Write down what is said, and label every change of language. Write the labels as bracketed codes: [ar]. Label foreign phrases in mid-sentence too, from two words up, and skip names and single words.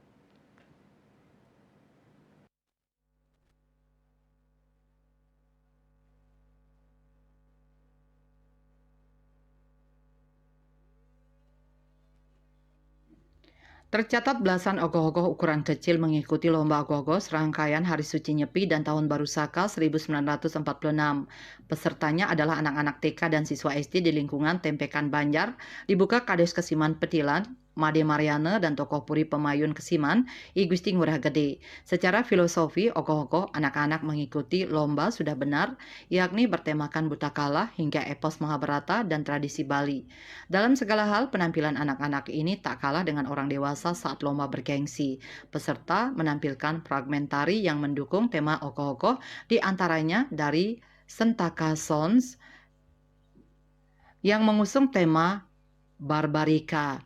[id] Tercatat belasan ogoh-ogoh ukuran kecil mengikuti lomba ogoh-ogoh serangkaian Hari Suci Nyepi dan Tahun Baru Saka 1946. Pesertanya adalah anak-anak TK dan siswa SD di lingkungan Tempekan Banjar, dibuka Kades Kesiman Petilan, Made Mariana dan tokoh Puri Pemayun Kesiman, I Gusti Ngurah Gede. Secara filosofi, ogoh-ogoh anak-anak mengikuti lomba sudah benar, yakni bertemakan buta kala hingga epos Mahabharata dan tradisi Bali. Dalam segala hal, penampilan anak-anak ini tak kalah dengan orang dewasa saat lomba bergengsi. Peserta menampilkan fragmen tari yang mendukung tema ogoh-ogoh, di antaranya dari Sentaka Sons yang mengusung tema Barbarika.